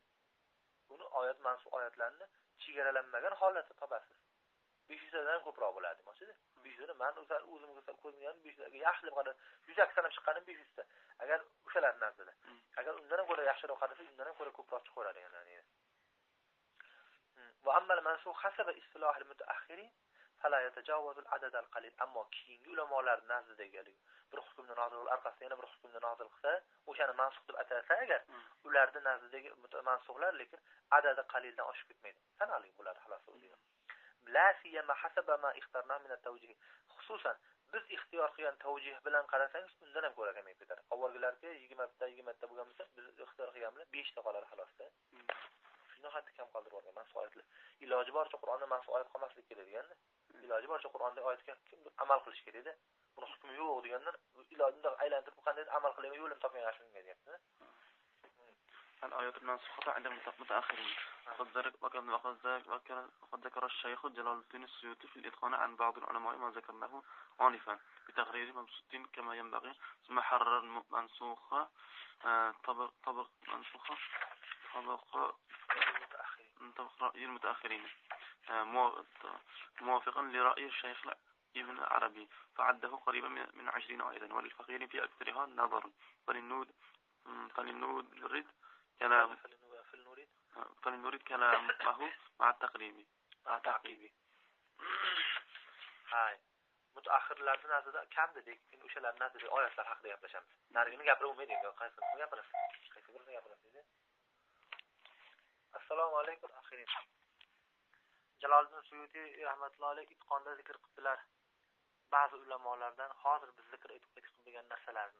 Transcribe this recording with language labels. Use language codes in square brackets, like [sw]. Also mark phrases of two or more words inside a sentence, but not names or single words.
[uz] Buni oyat mansub oyatlarni chegaralanmagan holatda topasiz. 500 dan ko'proq bo'ladi, mashida. 500 dan men o'zimga ko'zimga 500 ga yaxshilab qarab, 100 sanab chiqqanim 500 ta. Agar o'shalar nazarda. Agar undan ham ko'ra yaxshiroq qarasa, undan ham ko'ra ko'proq chiqaveradi yani. [ar] وأما المنسوخ حسب اصطلاح المتأخرين فلا يتجاوز العدد القليل. [uz] Ammo keyingi ulamolar nazardagi bir hukmni nozil qilib, orqasiga yana bir hukmni nozil qilsa, o'shani mansukh deb atalsa agar, ularda nazardagi mansukhlar lekin adadi qalildan oshib ketmaydi. Sanali bo'ladi xolos o'ziga. [ar] لا سيما حسب ما اخترنا من التوجيه. [uz] Xususan biz ixtiyor qilgan tavjih bilan qarasangiz, undan ham ko'ra kamayib ketadi. Avvalgilarga 20 ta bo'lgan bo'lsa, biz ixtiyor qilgan bilan 5 ta qoladi xolosda. Shuni hatto kam qoldirib olgan mansukh oyatlar. Iloji boricha Qur'onda mansukh oyat qolmaslik kerak deganda, iloji boricha Qur'onda oyatga amal qilish kerak edi. Buni hukmi yo'q degandan ilojini aylantirib qanday amal qilib yo'lini topgan shunga deyapti. [ar] الآيات المنسوخة عند المتأخرين وقد ذكر الشيخ جلال الدين السيوطي في الإتقان عن بعض العلماء ما ذكرناه آنفا بتقرير مبسوط كما ينبغي ثم حرر المنسوخة طبق رأي المتأخرين موافقا لرأي الشيخ ابن عربي فعده قريبا من 20 آية وللفقير في أكثرها نظر فلنريد كلامه مع التقريب [uz] هاي mutaaxirlarning nazarda kam dedik. Endi o'shalarning nazarda oyatlar haqida gaplashamiz. Narigini gapirib bo'lmaydi. Qaysi gapirasiz? Qaysi birini gapirasiz? Assalomu alaykum axirin. Jaloliddin Suyuti [ar] رحمة الله عليه [uz] itqonda zikr qildilar. Ba'zi ulamolardan hozir biz zikr etib qilgan narsalarni.